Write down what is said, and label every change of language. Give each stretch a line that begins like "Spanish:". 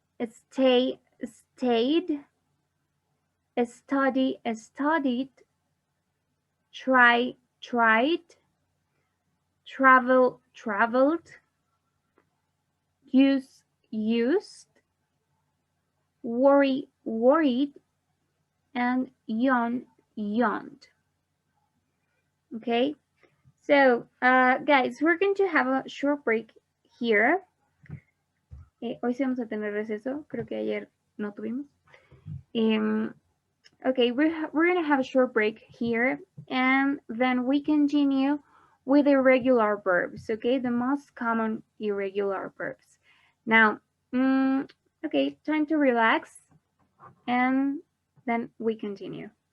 English: stay, stayed, study, studied, try, tried, travel, traveled, use, used, worry, worried, and yawn, yawned. Okay, so guys, we're going to have a short break here.
Spanish: Hoy sí vamos a tener receso, creo que ayer no tuvimos.
English: Okay, we're going to have a short break here, and then we continue with irregular verbs, okay? The most common irregular verbs. Now, okay, time to relax, and then we continue.